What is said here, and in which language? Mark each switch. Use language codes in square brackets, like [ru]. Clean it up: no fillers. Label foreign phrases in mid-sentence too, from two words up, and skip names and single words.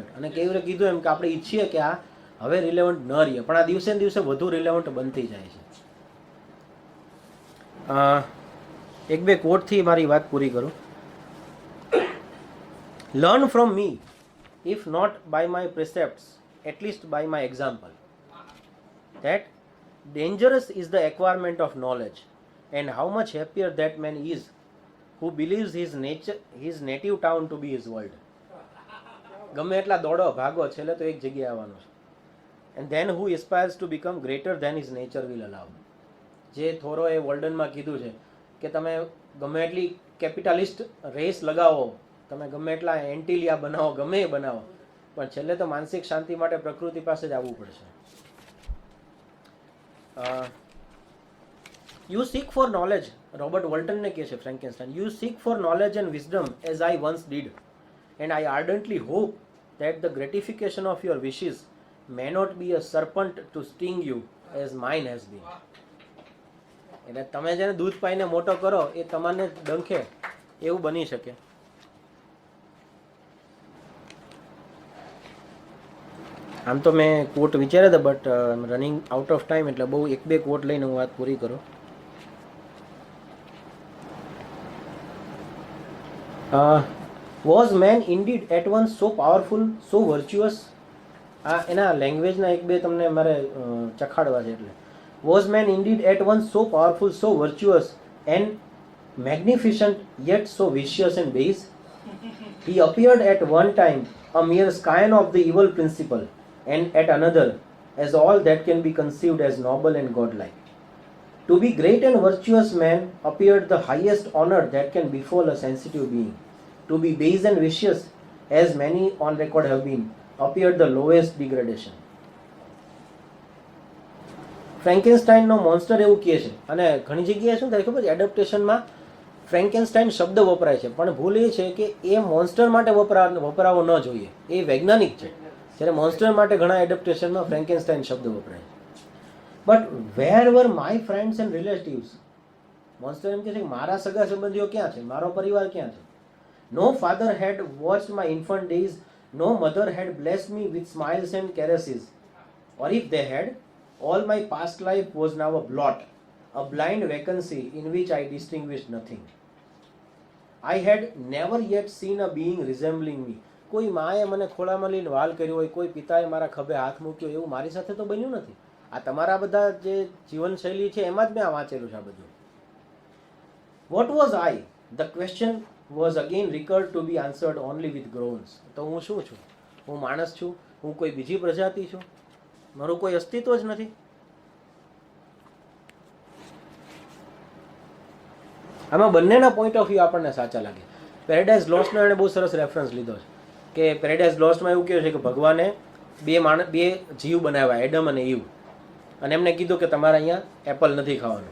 [gu] અને કેવી રીતે કીધું એમ કે આપણે ઈચ્છીએ કે આ હવે રિલેવન્ટ ન રહીએ, પણ આ દિવસે ને દિવસે વધુ રિલેવન્ટ બનતી જાય છે. એક બે કોટથી મારી વાત પૂરી કરું. [en] learn from me, if not by my precepts, at least by my example, that dangerous is the acquirement of knowledge, and how much happier that man is who believes his native town to be his world. [gu] ગમે એટલા દોડો ભાગો, છેલ્લે તો એક જગ્યાએ આવવાનું છે. [en] and then who aspires to become greater than his nature will allow. [gu] જે થોરોએ વોલ્ડનમાં કીધું છે કે તમે ગમે એટલી [en] capitalist race [gu] લગાવો, તમે ગમે એટલા એન્ટિલિયા બનાવો, ગમે એ બનાવો, પણ છેલ્લે તો માનસિક શાંતિ માટે પ્રકૃતિ પાસે જ આવવું પડશે. [en] you seek for knowledge, [gu] રોબર્ટ વોલ્ટનને કહે છે ફ્રેન્કેનસ્ટાઇન, [en] you seek for knowledge and wisdom as I once did, and I ardently hope that the gratification of your wishes may not be a serpent to sting you as mine has been. [gu] એટલે તમે જેને દૂધ પાઈને મોટો કરો એ તમને ડંખે એવું બની શકે. આમ તો મેં કોટ વિચાર્યા હતા [en] but running out of time [gu] એટલે બહુ 1-2 કોટ લઈને હું વાત પૂરી કરું. [en] was man indeed at once so powerful so virtuous. [gu] આ એના લેંગ્વેજના 1-2 તમને મારે ચખાડવા છે. [en] એટલે was man indeed at once so powerful so virtuous and magnificent yet so vicious and base. He appeared at one time a mere scion of the evil principle, and at another as all that can be conceived as noble and godlike. To be great and virtuous man appeared the highest honor that can befall a sensitive being. To be base and vicious, as many on record have been, appeared the lowest degradation. [gu] ફ્રેન્કેનસ્ટાઇનનો મોન્સ્ટર એવું કહે છે. અને ઘણી જગ્યાએ શું થાય ખબર છે, એડપ્ટેશનમાં ફ્રેન્કેનસ્ટાઇન શબ્દ વપરાય છે પણ ભૂલ એ છે કે એ મોન્સ્ટર માટે વપરાવો ન જોઈએ. એ વૈજ્ઞાનિક છે. જ્યારે મોન્સ્ટર માટે ઘણા એડપ્ટેશનમાં ફ્રેન્કેનસ્ટાઇન શબ્દ વપરાય છે. [en] but where were my friends and relatives. [gu] મોન્સ્ટર એમ કહે છે કે મારા સગા સંબંધીઓ ક્યાં છે, મારો પરિવાર ક્યાં છે. [en] no father had watched my infant days, no mother had blessed me with smiles and caresses, or if they had, all my past life was now a blot, a blind vacancy in which I distinguished nothing. I had never yet seen a being resembling me. [gu] કોઈ માએ મને ખોળામાં લઈને વાલ કર્યો હોય, કોઈ પિતાએ મારા ખભે હાથ મૂક્યો, એવું મારી સાથે તો બન્યું નથી. આ તમારા બધા જે જીવનશૈલી છે એમાં જ મેં આ વાંચેલું છે આ બધું. [en] What was I? The question was again recurred to be answered only with groans. [gu] તો હું શું છું? હું માણસ છું? હું કોઈ બીજી પ્રજાતિ છું? મારું કોઈ અસ્તિત્વ જ નથી? આમાં બંનેના [en] point of view [gu] આપણને સાચા લાગે. પેરેડાઇઝ લોસ્ટનો એણે બહુ સરસ રેફરન્સ લીધો છે કે પેરેડાઇઝ લોસ્ટમાં એવું કહ્યું છે કે ભગવાને બે જીવ બનાવ્યા, એડમ અને ઈવ, અને એમને કીધું કે તમારે અહીંયા એપલ નથી ખાવાનું.